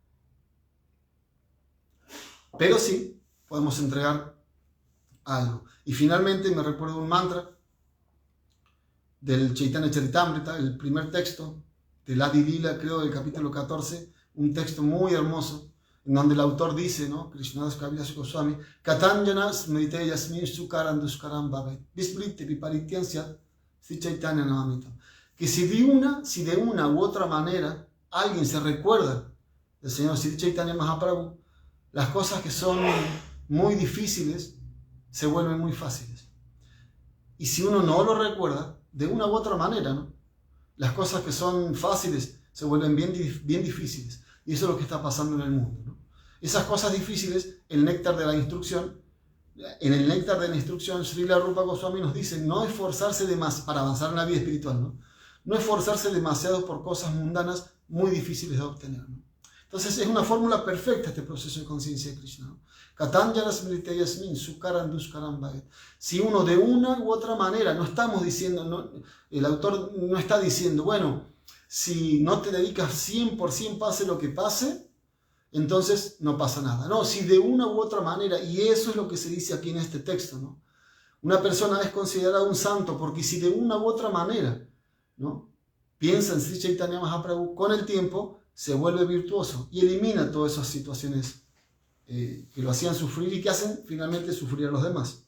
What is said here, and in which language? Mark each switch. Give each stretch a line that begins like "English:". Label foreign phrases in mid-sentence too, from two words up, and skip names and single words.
Spanish: Pero sí podemos entregar algo. Y finalmente me recuerdo un mantra del Chaitanya Charitamrita, el primer texto del Adi Lila, creo, del capítulo 14, un texto muy hermoso, en donde el autor dice, ¿no?
Sanskrit: कृष्णदास कविराज गोस्वामी कथञ्चन स्मृते यस्मिन् सुकरं दुष्करं भवेत् विस्मृते विपरीतं स्यात् श्रीचैतन्यं नमामि तम्.
Spanish: Que si de una u otra manera alguien se recuerda del Señor Sri Chaitanya Mahaprabhu, las cosas que son muy difíciles se vuelven muy fáciles. Y si uno no lo recuerda, de una u otra manera, ¿no? Las cosas que son fáciles se vuelven bien difíciles. Y eso es lo que está pasando en el mundo, ¿no? Esas cosas difíciles, el néctar de la instrucción, en el néctar de la instrucción, Srila Rupa Goswami nos dice no esforzarse para avanzar en la vida espiritual, ¿no? No esforzarse demasiado por cosas mundanas muy difíciles de obtener, ¿no? Entonces es una fórmula perfecta este proceso de conciencia de Krishna, ¿no?
Sanskrit: कथञ्चन स्मृते यस्मिन् सुकरं दुष्करं भवेत्.
Spanish: Si uno de una u otra manera, no estamos diciendo, no, el autor no está diciendo, bueno, si no te dedicas 100% pase lo que pase, entonces no pasa nada. No, si de una u otra manera, y eso es lo que se dice aquí en este texto, ¿no? Una persona es considerada un santo porque si de una u otra manera, ¿no?, piensa en Sri Chaitanya Mahaprabhu, con el tiempo se vuelve virtuoso y elimina todas esas situaciones que lo hacían sufrir y que hacen finalmente sufrir a los demás.